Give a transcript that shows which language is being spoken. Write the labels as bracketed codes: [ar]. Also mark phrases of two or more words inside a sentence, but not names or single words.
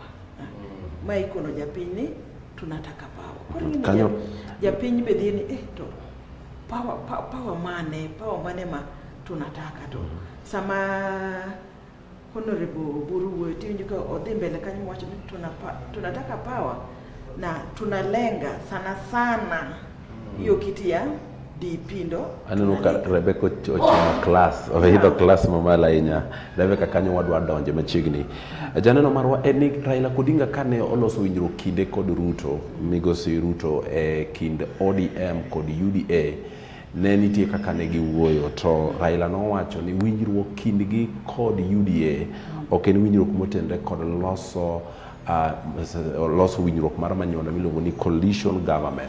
[luo] Ma ikono japiny ni tunataka power. Koro japiny bedhi ni to power mane ma tunataka to. Sama Honorable Buru wetu winjo ka odhi mbele kanyo wacho ni [sw] tunataka power na tunalenga sana hiyo kiti ya Dipindo. [luo] Aneno ka Rebecca ochimo class, oidho class mamalo ahinya. Rebecca kanyo wadwa donje machiegni. Janeno marwa en ni Raila Odinga kane oloso winjruok kinde kod Ruto, migosi Ruto kind ODM kod UDA, ne nitie kaka ne giwuoyo, to Raila nowacho ni winjruok kindgi kod UDA ok en winjruok motenre kod loso winjruok mar manyonda miluongo ni [en] coalition government.